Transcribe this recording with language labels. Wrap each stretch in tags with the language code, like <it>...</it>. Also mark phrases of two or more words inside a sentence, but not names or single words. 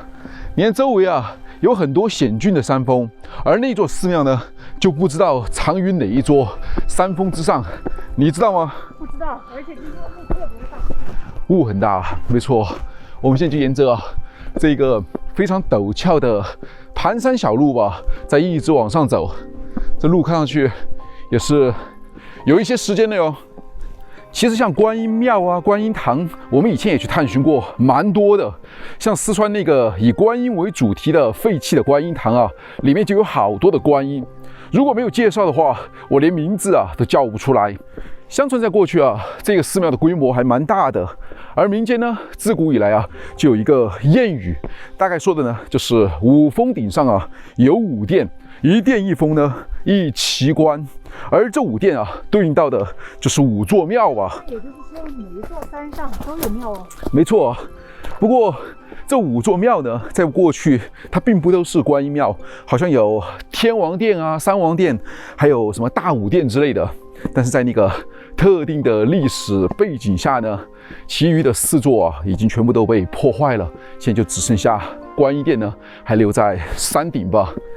<zh>你看周圍有很多險峻的山峰，而那座寺廟呢就不知道藏於哪一座山峰之上，你知道嗎？不知道，而且今天霧特別大，霧很大，沒錯。我們現在就沿着這個非常陡峭的盤山小路吧，再一直往上走。這路看上去也是有一些时間的喲。其實像觀音廟觀音堂，我們以前也去探尋過蠻多的。像四川那個以觀音為主題的廢棄的觀音堂裡面就有好多的觀音。如果沒有介紹的話，我連名字都叫不出來。相傳在過去這個寺廟的規模還蠻大的，而民間呢自古以來就有一個諺語，大概說的呢就是五峰頂上有五殿，一殿一峰呢一奇觀。而這五殿對應到的就是五座廟也就是說每一座山上都有廟沒錯。不過這五座廟呢，在過去它並不都是觀音廟，好像有天王殿三王殿，還有什麼大武殿之類的。但是在那個特定的歷史背景下呢，其餘的四座已經全部都被破壞了，現在就只剩下觀音殿呢還留在山頂吧。</zh>